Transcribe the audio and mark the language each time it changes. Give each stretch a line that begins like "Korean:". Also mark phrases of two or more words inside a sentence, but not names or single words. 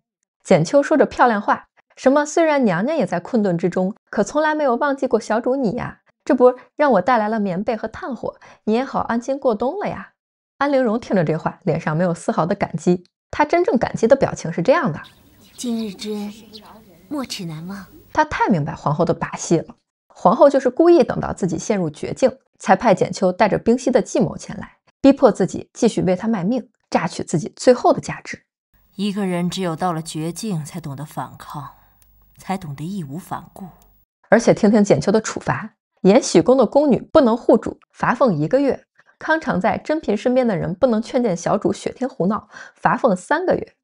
Chinese: 簡秋說着漂亮話，什麼雖然娘娘也在困頓之中，可從來沒有忘記過小主你呀，這不讓我帶來了棉被和炭火，你也好安心過冬了呀。安陵容聽着這話，臉上沒有絲毫的感激， 他真正感激的表情是这樣的： 今日之恩，没齿难忘。他太明白皇后的把戏了，皇后就是故意等到自己陷入绝境，才派简秋带着冰溪的计谋前来，逼迫自己继續為他賣命，榨取自己最後的價值。一個人只有到了絕境，才懂得反抗，才懂得義無反顧。而且聽聽簡秋的處罰，延禧宮的宮女不能護主，罰俸1個月；康常在珍嬪身邊的人不能勸諫小主雪天胡鬧，罰俸3個月。